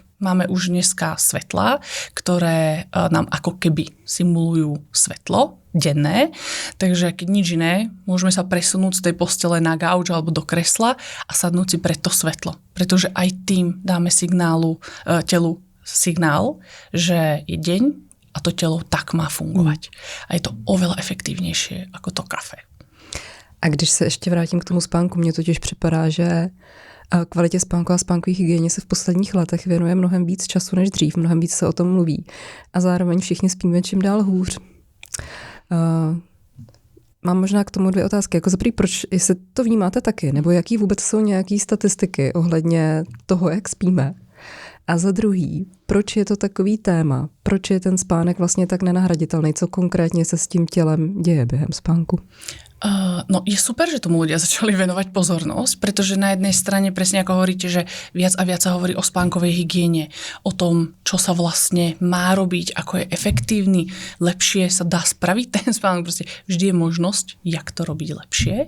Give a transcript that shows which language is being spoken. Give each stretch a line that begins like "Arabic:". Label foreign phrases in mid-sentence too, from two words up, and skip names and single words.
Slovak: Máme už dneska svetlá, ktoré nám ako keby simulujú svetlo denné, takže keď nič iné, môžeme sa presunúť z tej postele na gauč alebo do kresla a sadnúť si pred to svetlo, pretože aj tým dáme telu signál, že je deň a to telo tak má fungovať. A je to oveľa efektívnejšie ako to kafe.
Czech: A když se ještě vrátím k tomu spánku, mně totiž připadá, že kvalitě spánku a spánkové hygieně se v posledních letech věnuje mnohem víc času než dřív, mnohem víc se o tom mluví. A zároveň všichni spíme čím dál hůř. Mám možná k tomu 2 otázky. Jako za první, proč, jestli to vnímáte taky, nebo jaký vůbec jsou nějaký statistiky ohledně toho, jak spíme? A za druhý, proč je to takový téma? Proč je ten spánek vlastně tak nenahraditelný? Co konkrétně se s tím tělem děje během spánku?
Slovak: No je super, že tomu ľudia začali venovať pozornosť, pretože na jednej strane, presne ako hovoríte, že viac a viac sa hovorí o spánkovej hygiene, o tom, čo sa vlastne má robiť, ako je efektívny, lepšie sa dá spraviť ten spánok, proste vždy je možnosť, jak to robiť lepšie.